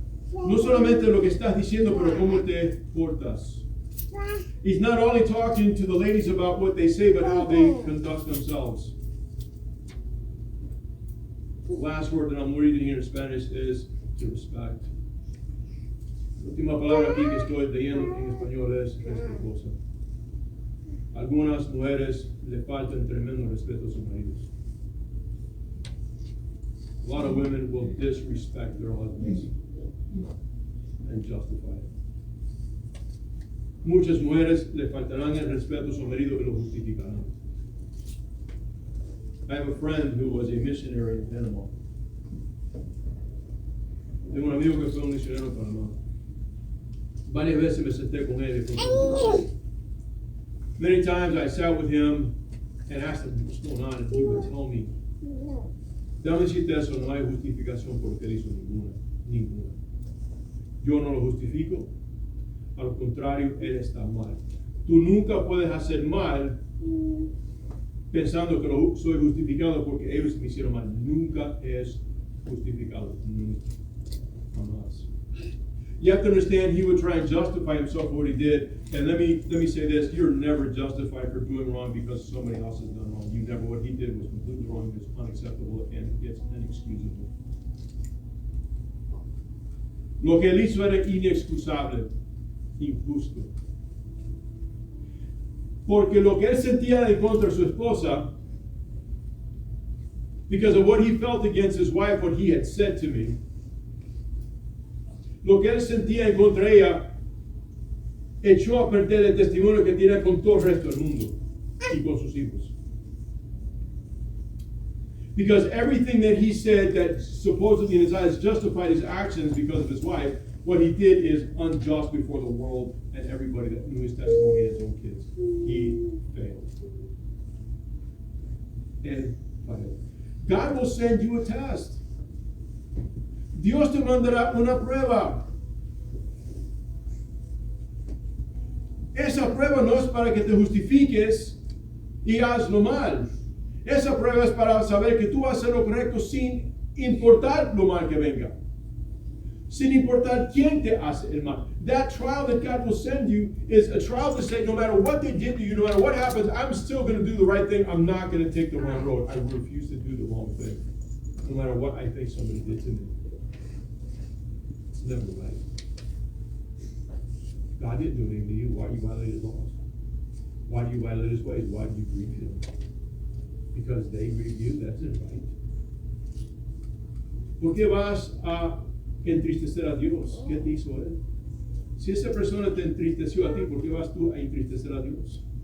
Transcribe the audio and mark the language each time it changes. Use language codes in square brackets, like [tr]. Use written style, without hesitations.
[es] No solamente lo que estás diciendo, pero cómo te portas. [en] He's not only talking to the ladies about what they say, but how they conduct themselves. The last word that I'm reading here in Spanish is to respect. [es] La última palabra aquí que estoy leyendo en español es respetuosa. Algunas mujeres le faltan tremendo respeto a sus maridos. [en] A lot of women will disrespect their husbands and justify it. [es] Muchas mujeres le faltarán el respeto a su marido y lo justificarán. [en] I have a friend who was a missionary in Panama. [es] Tengo un amigo que fue un misionero en Panamá. Varias veces me senté con él y [en] many times I sat with him and asked him what's going on, and he would tell me, [es] déjame decirte eso, no hay justificación por lo que él hizo, ninguna. Yo no lo justifico, a lo contrario, él está mal. Tú nunca puedes hacer mal pensando que soy justificado porque ellos me hicieron mal. Nunca es justificado. Nunca. Jamás. [en] You have to understand, he would try and justify himself for what he did. And let me say this: you're never justified for doing wrong because somebody else has done wrong. You never. What he did was completely wrong. It's unacceptable and it's inexcusable. [es] Lo que él hizo era inexcusable, injusto. Porque lo que él sentía en contra de su esposa, [en] because of what he felt against his wife, what he had said to me, [es] lo que él sentía en contra de ella, echó a perder el testimonio que tiene con todo el resto del mundo y con sus hijos. [en] Because everything that he said that supposedly in his eyes justified his actions because of his wife, what he did is unjust before the world and everybody that knew his testimony and his own kids. He failed. And failed. God will send you a test. Dios te mandará una prueba. Esa prueba no es para que te justifiques y hazlo mal. Esa prueba es para saber que tú vas a hacer lo correcto sin importar lo mal que venga. Sin importar quién te hace el mal. That trial that God will send you is a trial to say, no matter what they did to you, no matter what happens, I'm still going to do the right thing. I'm not going to take the wrong road. I refuse to do the wrong thing. No matter what I think somebody did to me. It's never right. God didn't do anything to you. Why do you violate his laws? Why do you violate his ways? Why do you grieve him? Because they grieve you, that's it, right? [es] ¿Por qué vas a entristecer a Dios? ¿Qué te hizo él? Si esa persona te entristeció a ti, ¿por qué vas tú a entristecer a Dios?